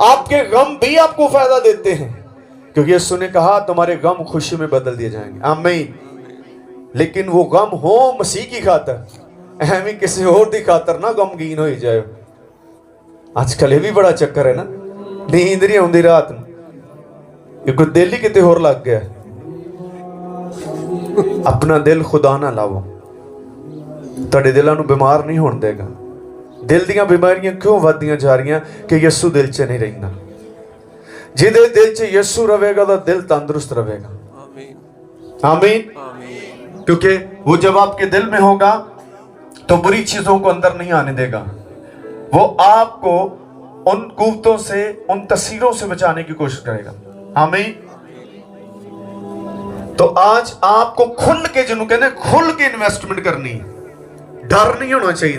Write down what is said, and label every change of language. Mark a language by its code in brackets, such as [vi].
[hi] आपके गम भी आपको फायदा देते हैं, क्योंकि यीशु ने कहा तुम्हारे गम खुशी में बदल दिए जाएंगे। आमीन। लेकिन वो गम हो मसीह की खातर, एवं किसी और की खातर ना गमगीन हो जाए। आजकल ये भी बड़ा चक्कर है ना, नींद नहीं आती रात में क्योंकि [pa] दिल ही किते होर लग गया। अपना दिल खुदा ना लावो, ਤੁਹਾਡੇ ਦਿਲਾਂ ਨੂੰ ਬਿਮਾਰ ਨਹੀਂ ਹੋਣ ਦੇਗਾ। ਦਿਲ ਦੀਆਂ ਬਿਮਾਰੀਆਂ ਕਿਉਂ ਵੱਧਦੀਆਂ ਜਾ ਰਹੀਆਂ ਕਿ ਯਿਸੂ ਦਿਲ 'ਚ ਨਹੀਂ ਰਹਿੰਦਾ। ਜਿਹਦੇ ਦਿਲ 'ਚ ਯਿਸੂ ਰਹੇਗਾ ਤਾਂ ਦਿਲ ਤੰਦਰੁਸਤ ਰਹੇਗਾ। [hi] आमीन। आमीन। क्योंकि वो जब आपके दिल में होगा तो बुरी चीजों को अंदर नहीं आने देगा। वो आपको उन कुव्वतों से, उन तस्वीरों से बचाने की कोशिश करेगा। आमीन। तो आज आपको खुल के, जिन्होंने कहते खुल के इन्वेस्टमेंट करनी है। डर नहीं होना चाहिए।